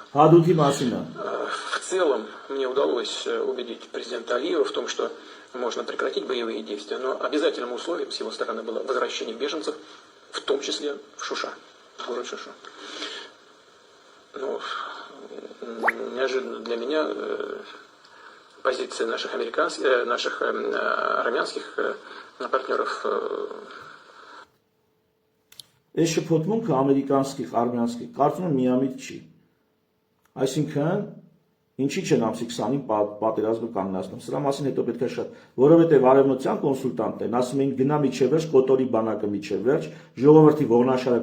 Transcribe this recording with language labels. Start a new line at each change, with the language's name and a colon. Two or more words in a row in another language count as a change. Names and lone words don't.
Russian: В целом мне удалось убедить президента Алиева в том, что можно прекратить боевые действия, но обязательным условием с его стороны было возвращение беженцев, в том числе в Шуша, в город Шуша. Ну, неожиданно для меня позиция наших армянских партнеров.
Armenian: Այս շփոթմունքը ամերիկանցիք, արմյանցիք, կարծում եմ միամիտ չի։ Այսինքն, ինչի չեն ամսի 20-ին պատերազմը կանգնացնում։ Սրա մասին հետո պետք է շատ, որովհետև արևմտյան կոնսուլտանտներն ասում էին գնա միջև վերջ, կոտորի բանակը միջև վերջ, ժողովրդի ողնաշարը